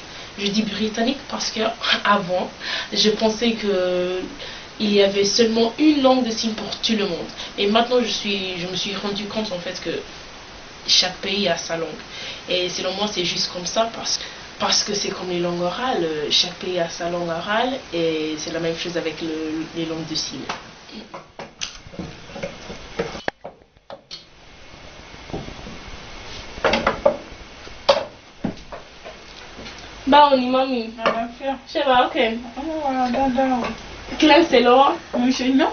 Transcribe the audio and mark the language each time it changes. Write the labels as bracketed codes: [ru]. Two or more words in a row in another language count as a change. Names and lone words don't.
[fr] Je dis britannique parce que avant, je pensais que il y avait seulement une langue de signes pour tout le monde. Et maintenant, je me suis rendu compte en fait que chaque pays a sa langue. Et selon moi, c'est juste comme ça parce que c'est comme les langues orales. Chaque pays a sa langue orale et c'est la même chose avec les langues de signes. [yo] Báwo ni mọ́mí? Àlàáfíà. Ṣé wàá okay? Àwọn wà dáadáa o. Kí lẹ́ ń ṣe lọ́wọ́? Mo ń ṣe iná.